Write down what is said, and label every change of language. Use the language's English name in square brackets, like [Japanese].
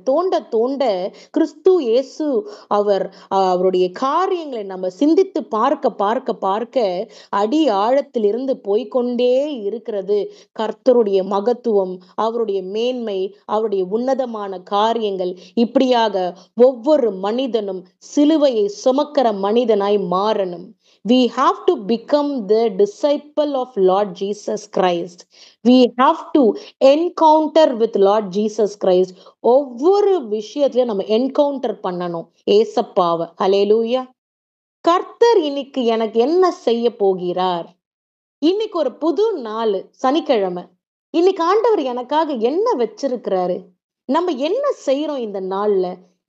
[Tamil] தோண்ட தோண்ட கிறிஸ்து இயேசு அவருடைய காரியங்களை நம்ம சிந்தித்து பார்க்க அடி ஆழத்திலிருந்து போய்கொண்டே இருக்கிறது. கர்த்தருடைய மகத்துவம், அவருடைய மேன்மை, அவருடைய உன்னதமான காரியங்கள், இப்படியாக ஒவ்வொரு மனிதனும் சிலுவையை சுமக்கிற மனிதனாய் மாறணும். [English] We have to become the disciple of Lord Jesus Christ. We have to encounter with Lord Jesus Christ. [Tamil] ஒவ்வொரு விஷயத்திலையும் நம்ம என்கவுண்டர் பண்ணணும் ஏசப்பாவை. ஹல்லேலூயா. கர்த்தர் இன்னைக்கு எனக்கு என்ன செய்ய போகிறார்? இன்னைக்கு ஒரு புது நாள், சனிக்கிழமை. இன்னைக்கு ஆண்டவர் எனக்காக என்ன வச்சிருக்கிறாரு? நம்ம என்ன செய்யறோம் இந்த நாள்ல?